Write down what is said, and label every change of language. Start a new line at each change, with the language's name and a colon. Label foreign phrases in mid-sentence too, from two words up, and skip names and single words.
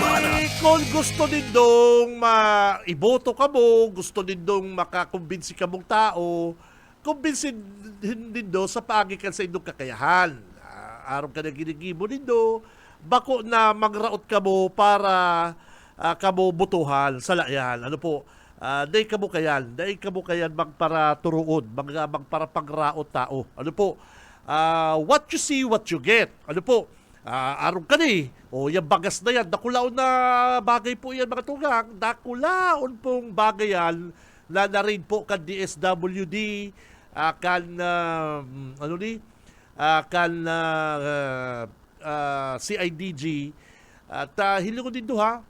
Bikol: Kung gusto nindong maiboto kamo, gusto nindong makakumbinsi kamong tao, kumbinsin nindo sa pagikan sa inyong kakayahan. Araw ka na ginigibo nindo, bako na magraot kamo para kamo butuhan sa layan. Day kamo kayan magpara turuod, magpara pagraot tao.
English: What you see, what you get.
Bikol: Araw ka ni, yung bagas na yan, dakulaon na bagay po yan mga tugang, dakulaon pong bagay yan, na rin po kan DSWD, CIDG at hilungon din do ha.